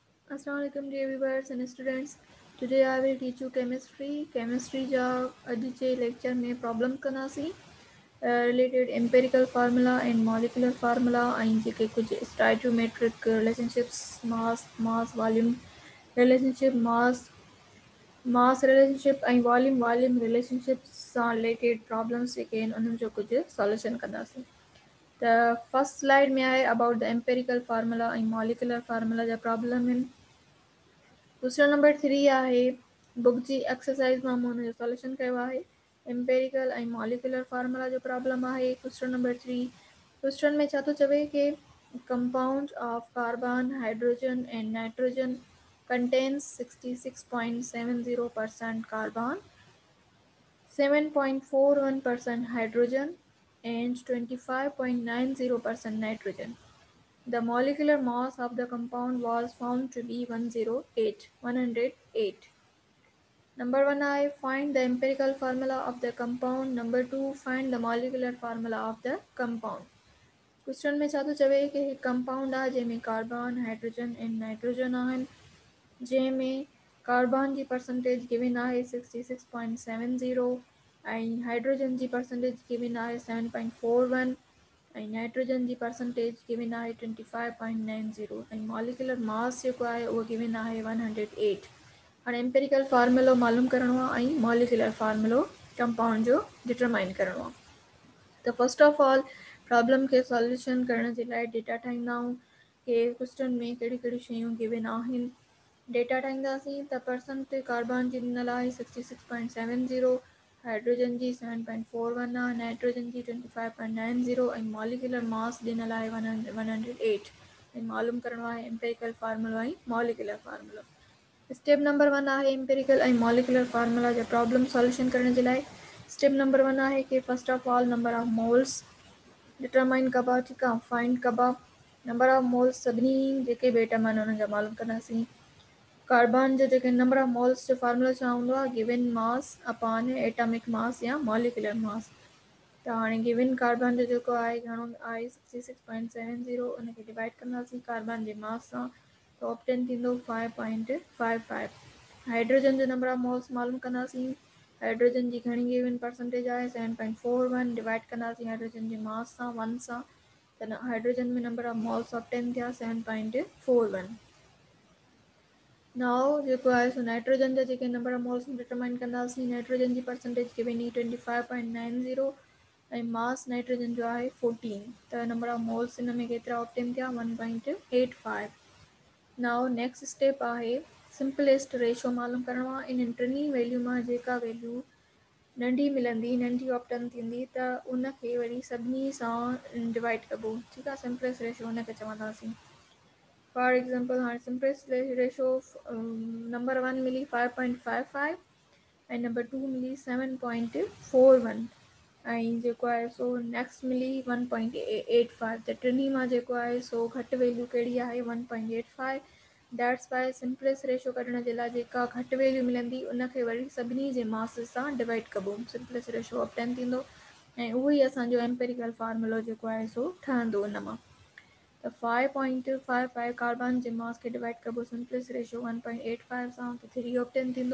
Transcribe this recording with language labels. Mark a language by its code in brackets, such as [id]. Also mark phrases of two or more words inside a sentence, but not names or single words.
[en] Assalamualaikum dear viewers and students. Today I will teach you chemistry. [sd] Chemistry जा अॼु जे lecture में problem कंदासीं [en] related empirical formula and molecular formula [sd] ऐं जेके कुझु [en] stoichiometric relationships mass volume relationship mass relationship [sd] ऐं [en] volume relationship [sd] सां related problems जेके आहिनि उन्हनि जो कुझु solution कंदासीं. [en] The first slide [sd] में आहे [en] about the empirical formula and molecular formula [sd] जा problem आहिनि. दूसरा नंबर 3 आहे बुक जी एक्सरसाइज मां मूं हुनजो सॉल्यूशन कयो आहे एम्पेरिकल ऐं [en] molecular formula [sd] जो प्रॉब्लम आहे [en] question number 3 [sd] क्वेश्चन में छा थो चवे कि [en] compound of carbon hydrogen and nitrogen contains 66.70% carbon 7.41% hydrogen and 25.90% nitrogen. The molecular mass of the compound was found to be 108. Number 1 I find the empirical formula of the compound. Number 2 find the molecular formula of the compound. [sd] Question में छा थो चवे कि हिकु कंपाउंड आहे जंहिंमें [en] carbon hydrogen [sd] ऐं नाइट्रोजन आहिनि जंहिंमें कार्बन जी [en] percentage given [sd] आहे 66.70 ऐं हाइड्रोजन जी [en] percentage given [sd] आहे 7.41 ऐं नाइट्रोजन जी [en] percentage given [sd] आहे 25.90 ऐं [en] molecular mass [sd] जेको आहे उहो गिवन आहे 108. हाणे एम्पेरिकल फार्मूलो मालूम करिणो आहे ऐं मॉलिकुलर फार्मूलो कंपाउंड जो डिटरमाइन करिणो आहे. त [en] first of all problem [sd] खे सॉल्यूशन करण जे लाइ डेटा ठाहींदा आहियूं कि क्वेश्चन में कहिड़ी कहिड़ी शयूं गिवन आहिनि. डेटा ठाहींदासीं त परसेंट कार्बन जी ॾिनल आहे 66.70 हाइड्रोजन जी 7.41 आहे नाइट्रोजन जी 25.90 ऐं [en] molecular mass [sd] ॾिनल आहे 108 ऐं मालूम करिणो आहे एम्पेरिकल फार्मूलो ऐं मॉलिकुलर फार्मूलो. [en] step number 1 [sd] आहे एम्पेरिकल ऐं [en] molecular formula [sd] जा प्रॉब्लम सॉल्यूशन करण जे लाइ. [en] step number 1 [sd] आहे कि [en] first of all number of moles determine [sd] कबा. ठीकु आहे, फाइंड कबा [en] number of moles [sd] सभिनी जेके बि एटम आहिनि उन्हनि जा मालूम कंदासीं. कार्बन जो जेके [en] number of moles [sd] जो फार्मूला छा हूंदो आहे [en] given mass upon atomic mass [sd] या [en] molecular mass. [sd] त हाणे गिवन कार्बन जो जेको आहे घणो आहे 66.70 उनखे डिवाइड कंदासीं कार्बन जे मास सां त ऑप्टेन थींदो 5.55. हाइड्रोजन जो [en] number of moles [sd] मालूम कंदासीं. हाइड्रोजन जी घणी [en] given percentage [sd] आहे 7.41 डिवाइड कंदासीं हाइड्रोजन जे मास सां 1 सां त हाइड्रोजन में [en] number of moles obtain [sd] थिया 7.41. नाउ जेको आहे सो नाइट्रोजन जा जेके [en] number of moles determine [sd] कंदासीं. नाइट्रोजन जी [en] percentage given [sd] हुई 25.90 ऐं मास नाइट्रोजन जो आहे 14 त [en] number of moles [sd] हिन में केतिरा ऑप्टेन थिया 1.85. [en] now next step [sd] आहे [en] simplest ratio [sd] मालूम करिणो आहे. इन टिनी वैल्यू मां जेका वैल्यू नंढी मिलंदी नंढी ऑप्टेन थींदी त उनखे वरी सभिनी सां डिवाइड कबो. ठीकु आहे, [en] simplest ratio [sd] हुनखे चवंदासीं. [en] for example [sd] हाणे [en] simplest ratio number 1 [sd] मिली 5.55 ऐं नंबर 2 मिली 7.41 ऐं जेको आहे सो नेक्स्ट मिली 1.85. त टिनी मां जेको आहे सो घटि वैल्यू कहिड़ी आहे 1.85. [en] that's why simplest ratio [sd] कढण जे लाइ जेका घटि वैल्यू मिलंदी उनखे वरी सभिनी जे मास सां डिवाइड कबो. [en] simplest ratio obtain [sd] थींदो ऐं उहो ई असांजो एम्पेरिकल फार्मूलो जेको आहे सो ठहंदो उन मां. त 5.55 कार्बन जे मास खे डिवाइड कबो [en] simplest ratio [sd] 1.85 सां त 3 ऑप्टेन थींदो.